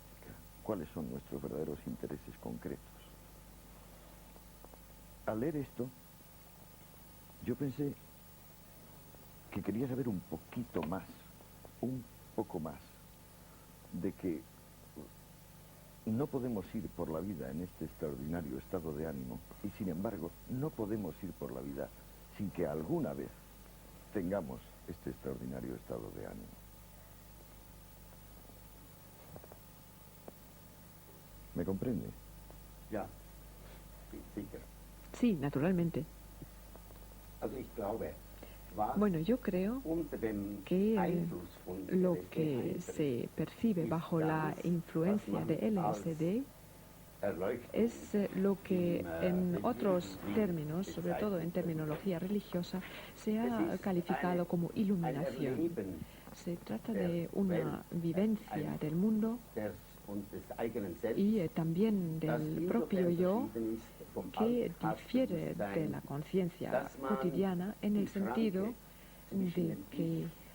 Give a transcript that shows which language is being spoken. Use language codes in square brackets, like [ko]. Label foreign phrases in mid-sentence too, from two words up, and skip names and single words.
[es] ¿Cuáles son nuestros verdaderos intereses concretos? Al leer esto, yo pensé que quería saber un poquito más, un poco más, de que no podemos ir por la vida en este extraordinario estado de ánimo, y sin embargo no podemos ir por la vida sin que alguna vez tengamos este extraordinario estado de ánimo. ¿Me comprende? [de] Ja, sicher. [es] Sí, naturalmente. [de] Also ich glaube, was [es] Bueno, yo creo [de] unter dem [es] que [de] Einfluss von [es] lo [de] LSD [es] que [de] eintritt, [es] se percibe [de] ist [es] bajo la [de] das, [es] influencia [de] was man [es] de LSD [de] als Erleuchtung [es] es lo que en [de] im [es] otros [de] religiosen Sinn [es] términos, sobre todo en [de] bezeichnet [es] terminología religiosa, se [de] wird. [es] ha [de] Es ist [es] calificado como [de] ein [es] iluminación. [de] Erleben [es] Se trata de una vivencia del mundo [de] des und des eigenen Selbst, [es] y también [de] das [es] del [de] insofern [es] propio yo, [de] verschieden ist vom [es] que difiere de [de] Alltagsbewusstsein, [es] la conciencia [de] dass man [es] cotidiana en el [de] die [es] sentido [de] Schranke zwischen [es] de [de] dem [es] que [de] Ich